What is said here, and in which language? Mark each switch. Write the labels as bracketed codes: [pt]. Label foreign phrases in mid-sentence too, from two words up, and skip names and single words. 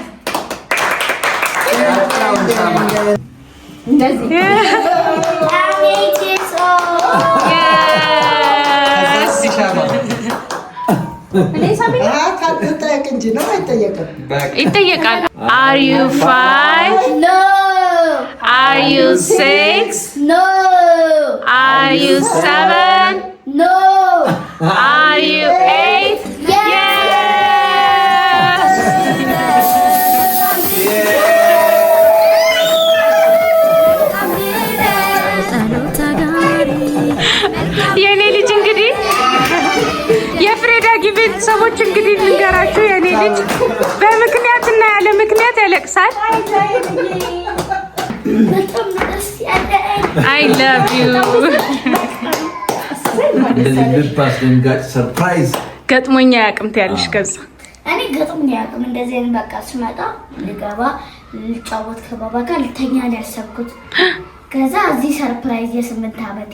[am] እንደዚህ ይጠየቃል። [en] Are you 5? No. Are you 6? No. Are you 7? No. Are you 8? Yes. [am] የኔ ልጅ እንግዲህ የፍሬዳጊ ቤተሰቦች እንግዲህ ልንገራችሁ፣ የኔ ልጅ በምክንያትና ያለ ምክንያት ያለቅሳል። በጣም ደስ ያለኝ [en] I love you። [am] እንደዚህ ልብ አስደንጋጭ ሰርፕራይዝ ገጥሞኛ ያቅምት ያለሽ ከዛ እኔ ገጥሞኝ ያቅም እንደዚህ አይነት በቃ ስመጣ ልገባ ልጫወት ከባባ ጋር ልተኛ ነው ያሰብኩት። ከዛ እዚህ ሰርፕራይዝ የ8 ዓመቴ